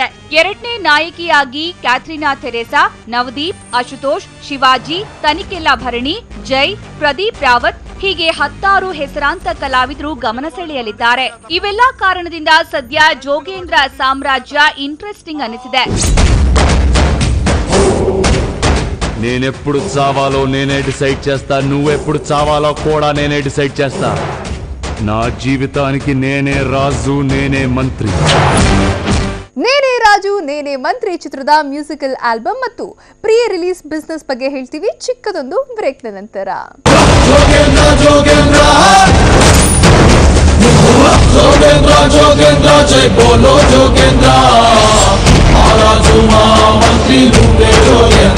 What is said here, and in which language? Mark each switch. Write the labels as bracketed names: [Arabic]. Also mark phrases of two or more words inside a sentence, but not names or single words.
[Kannada] ಎರಡನೇ ನಾಯಕಿಯಾಗಿ ಕ್ಯಾಥ್ರೀನಾ ಥೆರೇಸಾ, ನವದೀಪ್, ಅಶುತೋಷ್, ಶಿವಾಜಿ, ತನಿಕೆಲ್ಲಾ ಭರಣಿ, ಜೈ, ಪ್ರದೀಪ್ ರಾವತ್ ಹೀಗೆ 10 ಹೆಸರಾಂತ ಕಲಾವಿದರು ಗಮನ ಸೆಳೆಯಲಿದ್ದಾರೆ. ಇವೆಲ್ಲ ಕಾರಣದಿಂದ ಸದ್ಯ ಜೋಗೇಂದ್ರ ಸಾಮ್ರಾಜ್ಯ ಇಂಟ್ರೆಸ್ಟಿಂಗ್ ಅನಿಸಿದೆ. [Telugu] నేనెప్పుడు చావాలో నేనే డిసైడ్ చేస్తా, నువ్వెప్పుడు చావాలో కూడా నేనే డిసైడ్ చేస్తా. నా జీవితానికి నేనే రాజు, నేనే మంత్రి. [Kannada] నేనే రాಜು నేనే ಮಂತ್ರಿ ಚಿತ್ರದ [English] musical album [Kannada] ಮತ್ತು [English] pre release business [Kannada] ಬಗ್ಗೆ ಹೇಳ್ತೀವಿ ಚಿಕ್ಕದೊಂದು ಬ್ರೇಕ್ ನಂತರ. [Hindi] जोगेंद्र जोगेंद्र जोगेंद्र जोगेंद्र जय बोलो जोगेंद्र महाराजु मंत्री लूटे जोगेंद्र.